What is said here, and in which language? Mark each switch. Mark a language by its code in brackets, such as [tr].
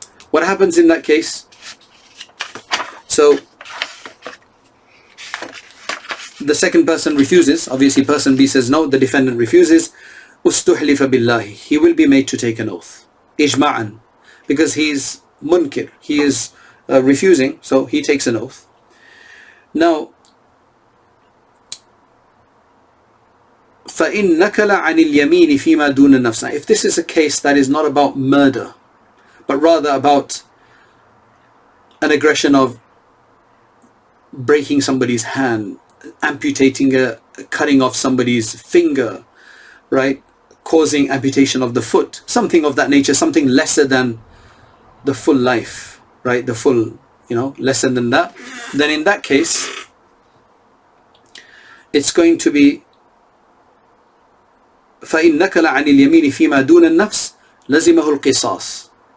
[en] What happens in that case? So the second person refuses. Obviously person B says no, the defendant refuses. [ar] أُسْتُحْلِفَ بِاللَّهِ. [en] He will be made to take an oath. [ar] إِجْمَعًا. [en] Because he's munkir. He is refusing, so he takes an oath. Now, [ar] فَإِن نَكَلَ عَنِ الْيَمِينِ فِيمَا دُونَ النَّفْسِ. [en] If this is a case that is not about murder, but rather about an aggression of breaking somebody's hand, amputating cutting off somebody's finger, right, causing amputation of the foot, something of that nature, something lesser than the full life, right, the full, lesser than that, then in that case it's going to be [ar] فَإِن نَكَلَ عَنِ الْيَمِينِ فِيمَا دُونَ النَّفْسِ لَزِمَهُ الْقِصَاص.